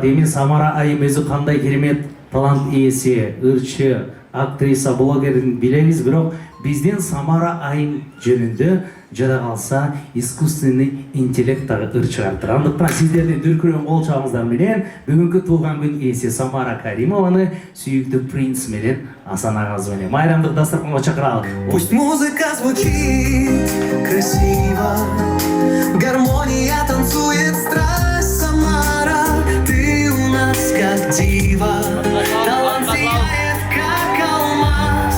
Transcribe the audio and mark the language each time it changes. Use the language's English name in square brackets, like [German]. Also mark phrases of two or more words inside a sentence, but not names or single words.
[Kyrgyz] Эми Самара айым өзү кандай керемет талант ээси, ырчы, актриса, блогерин билебиз, бирок биздин Самара айым жөнүндө жада калса [Russian] искусственный интеллекттагы [Kyrgyz] ырчыгартыр. Андыктан сиздердин дүркүрөң кол чабыңыздар менен бүгүнкү туулган күн ээси Самара Каримованы сүйүктүү принц менен Асан агабыз менен майрамдык дастарханга чакыралы. [Russian] Пусть музыка звучит красиво, гармония танцует страсть, Самара, ты у нас как дива, талант сияет как алмаз.